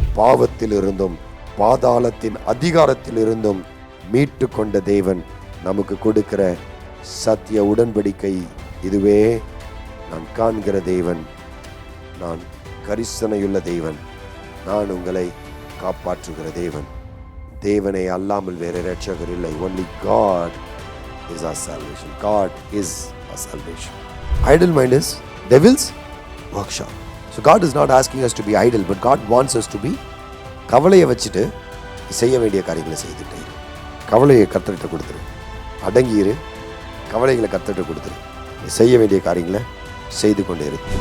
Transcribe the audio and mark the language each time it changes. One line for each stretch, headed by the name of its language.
Tamil: பாவத்தில் இருந்தும் பாதாளத்தின் அதிகாரத்தில் இருந்தும் மீட்டு கொண்ட தேவன் நமக்கு கொடுக்கிற சத்திய உடன்படிக்கை இதுவே. நான் காண்கிற தேவன், நான் கரிசனையுள்ள தேவன், நான் உங்களை காப்பாற்றுகிற தேவன். தேவனை அல்லாமல் வேற இரட்சகர் இல்லை.
English: Only God is our salvation. God is our salvation. Idle mind is devil's workshop. So God is not asking us to be idle, but God wants us to be.
Tamil: கவலையை வச்சுட்டு செய்ய வேண்டிய காரியங்களை செய்துட்டே இரு. கவலையை கர்த்தர்கிட்ட கொடுத்துரு. அடங்கியிரு. கவலைகளை கர்த்தர்கிட்ட கொடுத்துரு. செய்ய வேண்டிய காரியங்களை செய்து கொண்டே இரு.